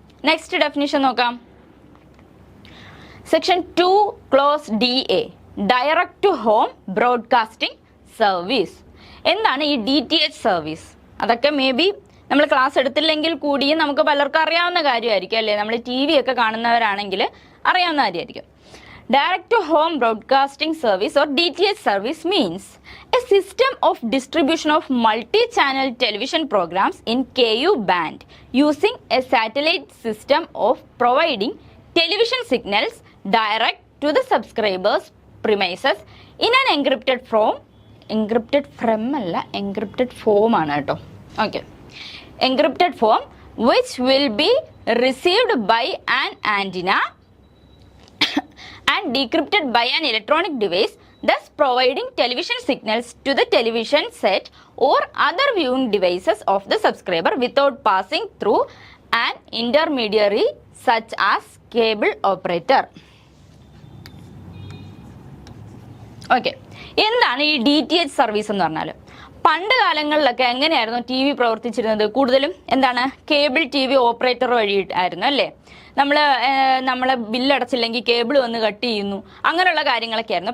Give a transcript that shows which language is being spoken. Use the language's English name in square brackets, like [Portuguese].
[Malayalam] Next definition നോക്കാം. Section 2 close D A, direct to home broadcasting service. എന്താണ് ഈ DTH service? അതൊക്കെ may be നമ്മൾ ക്ലാസ് എടുത്തില്ലെങ്കിൽ കൂടിയും നമുക്ക് പലർക്കും അറിയാവുന്ന കാര്യമായിരിക്കും അല്ലേ. നമ്മൾ TV ഒക്കെ കാണുന്നവരാണെങ്കിൽ അറിയാവുന്ന കാര്യമായിരിക്കും. [English] Direct to home broadcasting service or DTH service means a system of distribution of multi-channel television programs in KU band using a satellite system of providing television signals direct to the subscribers' premises in an encrypted form. Encrypted from [Malayalam] അല്ല, [English] encrypted form [Malayalam] ആണ് കേട്ടോ. [English] Okay, encrypted form which will be received by an antenna and decrypted by an electronic device, thus providing television signals to the television set or other viewing devices of the subscriber without passing through an intermediary such as cable operator. [Malayalam] Okay, എന്താണ് ഈ DTH service എന്ന് പറഞ്ഞാൽ? പണ്ട് കാലങ്ങളിലൊക്കെ എങ്ങനെയായിരുന്നു TV പ്രവർത്തിച്ചിരുന്നത്? കൂടുതലും എന്താണ് കേബിൾ TV ഓപ്പറേറ്റർ വഴിയായിരുന്നു അല്ലേ. നമ്മളെ ബില്ലടച്ചില്ലെങ്കിൽ കേബിൾ വന്ന് കട്ട് ചെയ്യുന്നു, അങ്ങനെയുള്ള കാര്യങ്ങളൊക്കെ ആയിരുന്നു.